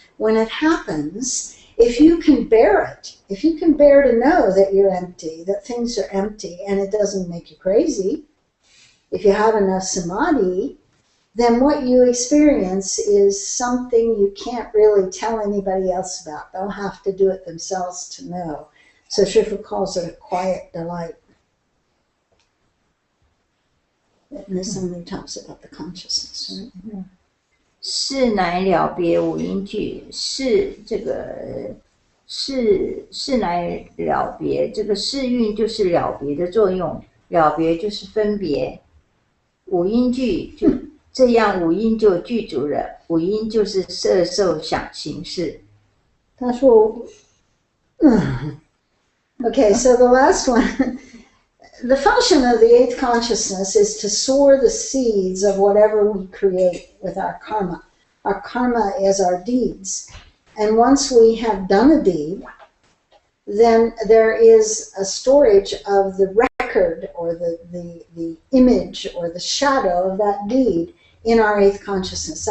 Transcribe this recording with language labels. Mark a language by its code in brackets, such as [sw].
[en] When it happens, if you can bear it, if you can bear to know that you're empty, that things are empty, and it doesn't make you crazy, if you have enough samadhi, then what you experience is something you can't really tell anybody else about. They'll have to do it themselves to know. So Shifa calls it a quiet delight. And this only talks about the consciousness, right? [zh] 是乃了别五音句，是这个是乃了别，这个是韵就是了别的作用，了别就是分别。五音句就这样，五音就具足了，五音就是色受想行识。他说， [en] Okay, so the last one. The function of the 8th consciousness is to sow the seeds of whatever we create with our karma. Our karma is our deeds. And once we have done a deed, then there is a storage of the record or the image or the shadow of that deed in our 8th consciousness.